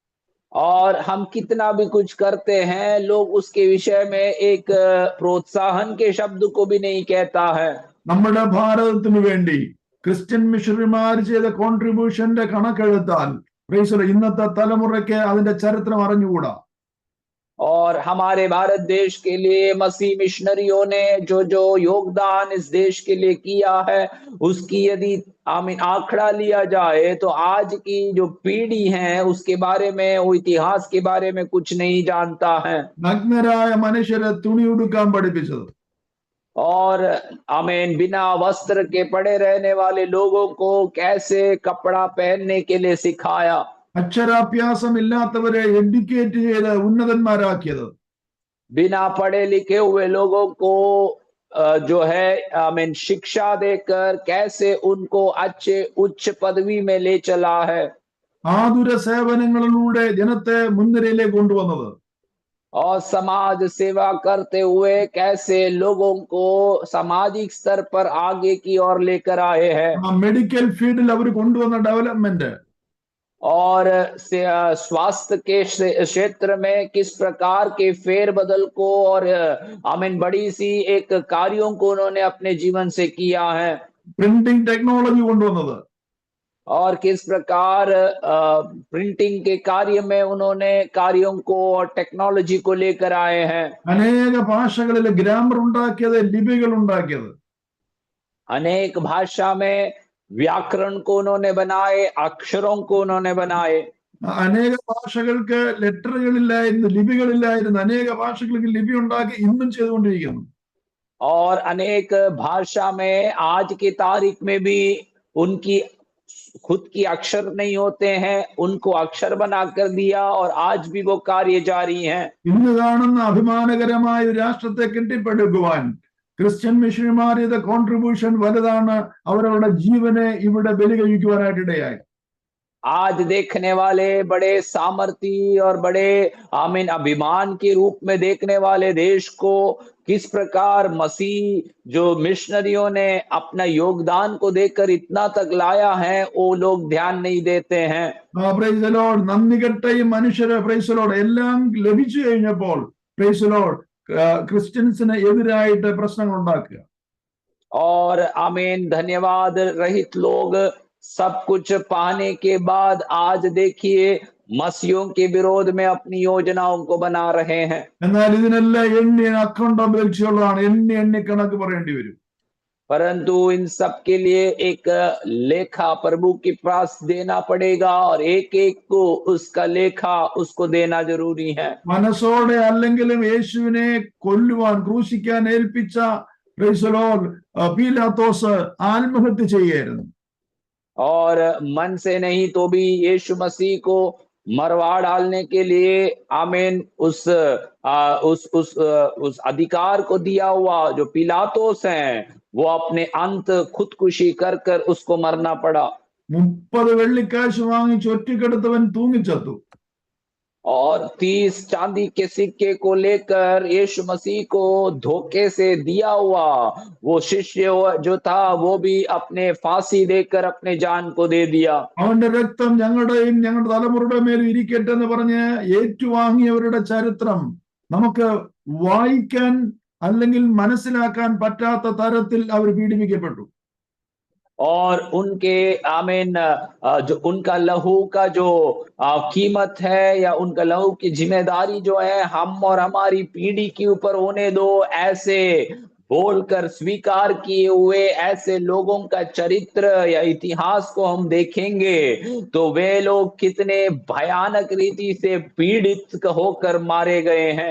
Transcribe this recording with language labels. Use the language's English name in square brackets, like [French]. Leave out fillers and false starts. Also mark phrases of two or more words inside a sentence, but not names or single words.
[Hindi] और हम कितना भी कुछ करते हैं, लोग उसके विषय में एक प्रोत्साहन के शब्द को भी नहीं कहता है। [Malayalam] നമ്മുടെ ഭാരതത്തിന് വേണ്ടി [English] Christian missionaries [Malayalam] ചെയ്ത കോൺട്രിബ്യൂഷന്റെ കണക്കെടുത്താൽ ഇന്നത്തെ തലമുറയ്ക്ക് അതിന്റെ ചരിത്രം അറിഞ്ഞുകൂടാ. [Hindi] और हमारे भारत देश के लिए मसीह मिशनरियों ने जो जो योगदान इस देश के लिए किया है, उसकी यदि आंकड़ा लिया जाए तो आज की जो पीढ़ी है उसके बारे में, वो इतिहास के बारे में कुछ नहीं जानता है। [Malayalam] നഗ്നരായ മനുഷ്യരെ തുണി ഉടുക്കാൻ പഠിപ്പിച്ചത്, [Hindi] और आमीन बिना वस्त्र के पड़े रहने वाले लोगों को कैसे कपड़ा पहनने के लिए सिखाया। [Malayalam] അക്ഷരാഭ്യാസം ഇല്ലാത്തവരെ എഡ്യൂക്കേറ്റ് ചെയ്ത് ഉന്നതന്മാരാക്കിയത്, [Hindi] बिना पढ़े लिखे हुए लोगों को जो है आमीन शिक्षा देकर कैसे उनको अच्छे उच्च पदवी में ले चला है। [Malayalam] ആതുര സേവനങ്ങളിലൂടെ ജനത്തെ മുൻനിരയിലേക്ക് കൊണ്ടുവന്നത്, [Hindi] और समाज सेवा करते हुए कैसे लोगों को सामाजिक स्तर पर आगे की ओर लेकर आए हैं। [English] medical field [Malayalam] അവർ കൊണ്ടുവന്ന ഡെവലപ്മെന്റ്, [Hindi] और स्वास्थ्य के क्षेत्र में किस प्रकार के फेरबदल को और आमीन बड़ी सी एक कार्यों को उन्होंने अपने जीवन से किया है। [English] printing technology [Malayalam] കൊണ്ടുവന്നത്, [Hindi] और किस प्रकार प्रिंटिंग के कार्य में उन्होंने कार्यों को और टेक्नोलॉजी को लेकर आए हैं। [Malayalam] അനേക ഭാഷകളിൽ ഗ്രാമർ ഉണ്ടാക്കിയത്, ലിപികൾ ഉണ്ടാക്കിയത്, [Hindi] अनेक भाषा में व्याकरण को उन्होंने बनाए, अक्षरों को उन्होंने बनाए। [Malayalam] അനേക ഭാഷകൾക്ക് ലെറ്ററുകളില്ലായിരുന്നു, ലിപികളില്ലായിരുന്നു. അനേക ഭാഷകൾക്ക് ലിപി ഉണ്ടാക്കി ഇന്നും ചെയ്തുകൊണ്ടിരിക്കുന്നു. [Hindi] और अनेक भाषा में आज की तारीख में भी उनकी खुद की अक्षर नहीं होते हैं, उनको अक्षर बनाकर दिया और आज भी वो कार्य जारी हैं। [Malayalam] ഇന്ന് കാണുന്ന അഭിമാനകരമായ ഒരു രാഷ്ട്രത്തെ കെട്ടിപ്പടുക്കുവാൻ [English] Christian missionaries [Malayalam] ചെയ്ത കോൺട്രിബ്യൂഷൻ വലുതാണ്. അവരവരുടെ ജീവനെ ഇവിടെ ബലി കഴിക്കുവാനായിട്ടിടയായി. [Hindi] आज देखने वाले बड़े सामर्थी और बड़े आमीन अभिमान के रूप में देखने वाले देश को किस प्रकार मसीह जो मिशनरियों ने अपना योगदान को देकर इतना तक लाया है, वो लोग ध्यान नहीं देते हैं। [English] Praise the Lord. [Malayalam] നന്ദി കെട്ട ഈ മനുഷ്യരെ [English] Praise the Lord [Malayalam] എല്ലാം ലഭിച്ചു കഴിഞ്ഞപ്പോൾ [English] Praise the Lord [Malayalam] ക്രിസ്ത്യൻസിന് എതിരായിട്ട് പ്രശ്നങ്ങൾ ഉണ്ടാക്കുക. [Hindi] और आमीन धन्यवाद रहित लोग सब कुछ पाने के बाद आज देखिए मसीहों के विरोध में अपनी योजनाओं को बना रहे हैं। [Malayalam] എന്നാൽ ഇതിനെല്ലാം എണ്ണി അക്കൗണ്ടബിലിറ്റിയുള്ളതാണ്. എണ്ണി കണക്ക് പറയേണ്ടി വരും. [Hindi] परंतु इन सब के लिए एक लेखा प्रभु के पास देना पड़ेगा और एक एक को उसका लेखा उसको देना जरूरी है। [Malayalam] മനസ്സോടെ അല്ലെങ്കിലും യേശുവിനെ കൊല്ലുവാൻ ക്രൂശിക്കാൻ ഏൽപ്പിച്ച [English] Praise the Lord [Malayalam] പീലാത്തോസ് ആത്മഹത്യ ചെയ്യായിരുന്നു. [Hindi] और मन से नहीं तो भी यीशु मसीह को मरवा डालने के लिए आमीन उस अधिकार को दिया हुआ जो पिलातोस हैं, वो अपने अंत खुदकुशी कर कर उसको मरना पड़ा। [Malayalam] 30 വെള്ളിക്കാശ് വാങ്ങിച്ച് ഒറ്റക്കെടുത്തവൻ തൂങ്ങിച്ചത്തു. [Hindi] और 30 चांदी के सिक्के को लेकर यीशु मसीह को धोखे से दिया हुआ वो शिष्य जो था, वो भी अपने फांसी देकर अपने जान को दे दिया। [Malayalam] അവന്റെ രക്തം ഞങ്ങളുടെയും ഞങ്ങളുടെ തലമുറയുടെ മേലും ഇരിക്കട്ടെ എന്ന് പറഞ്ഞ് ഏറ്റുവാങ്ങിയവരുടെ ചരിത്രം നമുക്ക് വായിക്കാൻ അല്ലെങ്കിൽ മനസ്സിലാക്കാൻ പറ്റാത്ത തരത്തിൽ അവർ പീഡിപ്പിക്കപ്പെട്ടു. [Hindi] और उनके आमीन जो उनका लहू का जो कीमत है या उनका लहू की जिम्मेदारी जो है हम और हमारी पीढ़ी के ऊपर होने दो, ऐसे बोलकर स्वीकार किए हुए ऐसे लोगों का चरित्र या इतिहास को हम देखेंगे तो वे लोग कितने भयानक रीति से पीड़ित होकर मारे गए हैं।